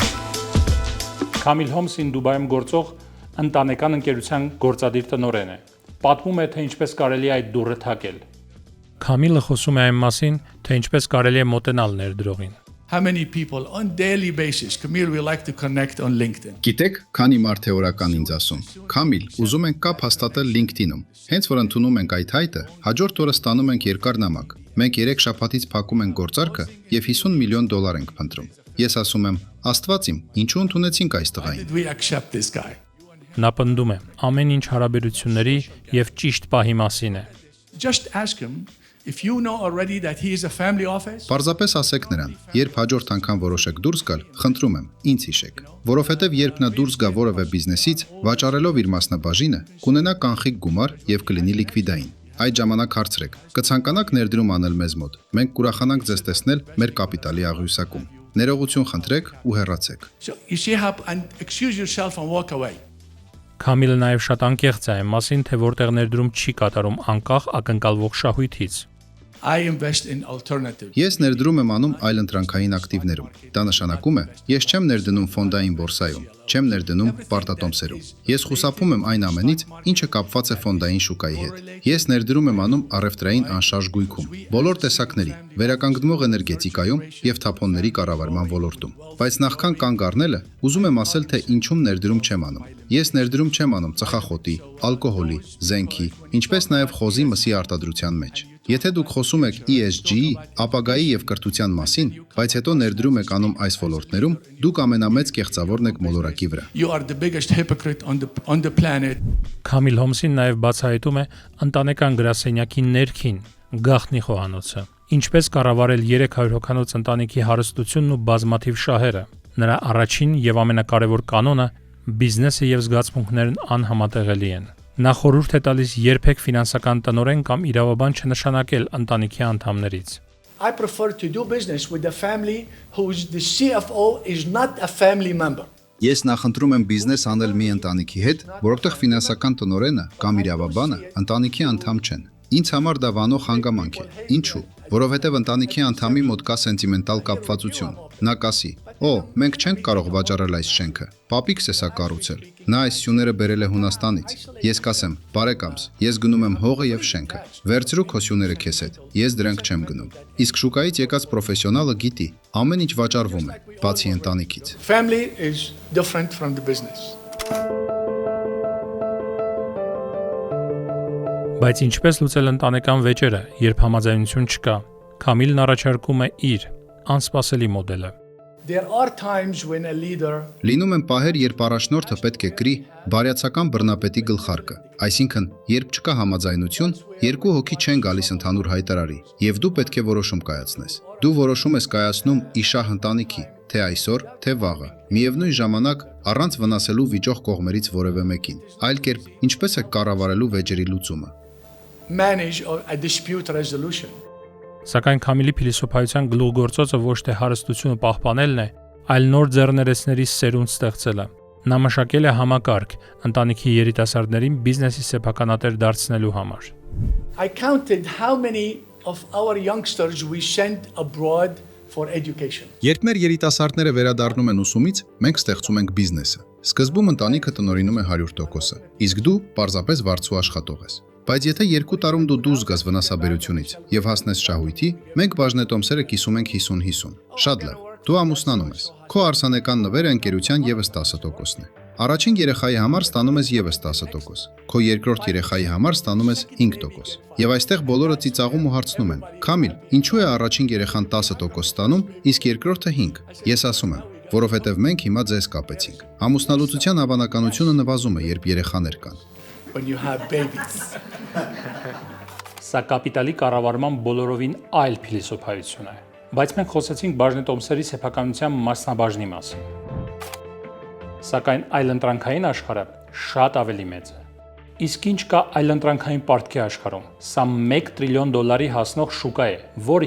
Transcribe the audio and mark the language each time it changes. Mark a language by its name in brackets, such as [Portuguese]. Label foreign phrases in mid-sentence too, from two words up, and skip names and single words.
[Armenian] Քամիլ Հոմսին Դուբայում գործող ընտանեկան ընկերության գործադիր տնօրեն է։ Պատմում է, թե ինչպես կարելի է այդ դուռը թակել։ Քամիլը խոսում է այն մասին, թե ինչպես կարելի է մոտենալ ներդրողին։ [English] How many people on daily basis, Camille, we like to connect on LinkedIn. [Armenian] Գիտեք, քանի մարդ է օրական ինձ ասում. Քամիլ, ուզում ենք կապ հաստատել LinkedIn-ում։ Հենց որ ընդունում ենք այդ հայտը, հաջորդ օրը ստանում ենք երկար նամակ։ Մենք 3 շաբաթից փակում ենք գործարքը եւ $50 միլիոն ենք փնտրում։ Ես ասում եմ, Աստված իմ, ինչու ընդունեցինք այս տղային։ [English] Did we accept this guy? [Armenian] Նա պնդում է, ամեն ինչ հարաբերությունների եւ ճիշտ պահի մասին է։ [English] Just ask him if you know already that he is a family office. [Armenian] Պարզապես ասեք նրան, երբ հաջորդ անգամ որոշեք դուրս գալ, խնդրում եմ, ինձ հիշեք, որովհետև երբ նա դուրս գա որևէ բիզնեսից, վաճառելով իր մասնաբաժինը, կունենա կանխիկ գումար եւ կլինի լիկվիդային։ Այդ ժամանակ հարցրեք, կցանկանաք ներդրում անել մեզ մոտ։ Մենք կուրախանանք ձեզ տեսնել մեր կապիտալի աղյուսակում։ Ներողություն խնդրեք ու հեռացեք։ [English] So you see how and excuse yourself and walk away. [Armenian] Քամիլը նաև շատ անկեղծ է այն մասին, թե որտեղ ներդրում չի կատարում անկախ ակնկալվող շահույթից։ [English] I invest in alternatives. [Armenian] Ես ներդրում եմ անում այլընտրանքային ակտիվներում։ Դա նշանակում է, ես չեմ ներդնում ֆոնդային բորսայում, չեմ ներդնում պարտատոմսերում։ Ես խուսափում եմ այն ամենից, ինչը կապված է ֆոնդային շուկայի հետ։ Ես ներդրում եմ անում առևտրային անշարժ գույքում, բոլոր տեսակների, վերականգնվող էներգետիկայում եւ թափոնների կառավարման ոլորտում։ Բայց նախքան կանգ առնելը, ուզում եմ ասել, թե ինչում ներդրում չեմ անում։ Ես ներդրում չեմ անում ծխախոտի, ալկոհոլի, զենքի, ինչպես նաև խոզի մսի արտադրության մեջ։ Եթե դուք խոսում եք ESG-ի, ապագայի եւ կրթության մասին, բայց հետո ներդրում եք անում այս ոլորտներում, դուք ամենամեծ կեղծավորն եք մոլորակի վրա։ [English] You are the biggest hypocrite on the planet. [Armenian] Քամիլ Հոմսին նաև բացահայտում է ընտանեկան գրասենյակի ներքին գաղտնի խոհանոցը։ Ինչպես կառավարել 300 հոգանոց ընտանիքի հարստությունն ու բազմաթիվ շահերը։ Նրա առաջին եւ ամենակարևոր կանոնը բիզնեսը եւ զգացմունքներն անհամատեղելի են։ Նա խորհուրդ է տալիս երբեք ֆինանսական տնօրեն կամ իրավաբան չնշանակել ընտանիքի անդամներից։ [English] I prefer to do business with a family whose the CFO is not a family member. [Armenian] Ես նախընտրում եմ բիզնես անել մի ընտանիքի հետ, որովհետև ֆինանսական տնօրենը կամ իրավաբանը ընտանիքի անդամ չեն։ Ինձ համար դա վանող հանգամանք է։ Ինչու՞։ Որովհետև ընտանիքի անդամի մոտ կա սենտիմենտալ կապվածություն։ Նա կասի. «Օ, մենք չենք կարող վաճառել այս շենքը։ Պապիկս է սա կառուցել։ Նա այս սյուները բերել է Հունաստանից»։ Ես կասեմ. «Բարեկամս, ես գնում եմ հողը եւ շենքը։ Վերցրու քո սյուները քեզ հետ։ Ես դրանք չեմ գնում»։ Իսկ շուկայից եկած պրոֆեսիոնալը գիտի, ամեն ինչ վաճառվում է, բացի ընտանիքից։ [English] Family is different from the business. [Armenian] Բայց ինչպես լուծել ընտանեկան վեճերը, երբ համաձայնություն չկա։ Քամիլն առաջարկում է իր անսպասելի մոդելը։ [English] There are times when a leader [Armenian] Լինում են պահեր, երբ առաջնորդը պետք է կրի բարյացակամ բռնապետի գլխարկը, այսինքն, երբ չկա համաձայնություն, երկու հոգի չեն գալիս ընդհանուր հայտարարի, եւ դու պետք է որոշում կայացնես։ Դու որոշում ես կայացնում իշահ ընտանիքի, թե այսօր, թե վաղը, միևնույն ժամանակ առանց վնասելու վիճող կողմերից որևէ մեկին։ Այլ կերպ, ինչպես է կառավարելու վեճերի լուծումը։ [English] manage a dispute resolution. [Armenian] Սակայն Քամիլի փիլիսոփայության գլուխգործոցը ոչ թե հարստությունը պահպանելն է, այլ նոր ձեռներեցների սերունդ ստեղծելը։ Նա մշակել է համակարգ ընտանիքի երիտասարդներին բիզնեսի սեփականատեր դարձնելու համար։ [English] I counted how many of our youngsters we sent abroad for education. [Armenian] Երբ մեր երիտասարդները վերադառնում են ուսումից, մենք ստեղծում ենք բիզնեսը։ Սկզբում ընտանիքը տնօրինում է 100%, իսկ դու պարզապես վարձու աշխատող ես։ Բայց եթե 2 տարում դու դուրս գաս վնասաբերությունից եւ հասնես շահույթի, մենք բաժնետոմսերը կիսում ենք 50-50։ Շատ լավ։ Դու ամուսնանում ես։ Քո արսանեկան նվերը ընկերության եւս 10%-ն է։ Առաջին երեխայի համար ստանում ես եւս 10%։ Քո երկրորդ երեխայի համար ստանում ես 5%։ Եվ այստեղ բոլորը ծիծաղում ու հարցնում են. «Քամիլ, ինչու է առաջին երեխան 10% ստանում, իսկ երկրորդը 5»։ Ես ասում եմ, որովհետև մենք հիմա ձեզ կապեցինք։ Ամուսնալուծության հավանականությունը նվազում է, երբ երեխաներ կան։ [English] When you have babies. [Armenian] Սա կապիտալի կառավարման բոլորովին այլ փիլիսոփայություն է, բայց մենք խոսեցինք բաժնետոմսերի սեփականության մասնաբաժնի մասին։ Սակայն այլընտրանքային աշխարհը շատ ավելի մեծ է։ Իսկ ինչ կա այլընտրանքային պարտքի աշխարհում։ Սա $1 տրիլիոն հասնող շուկա է, որը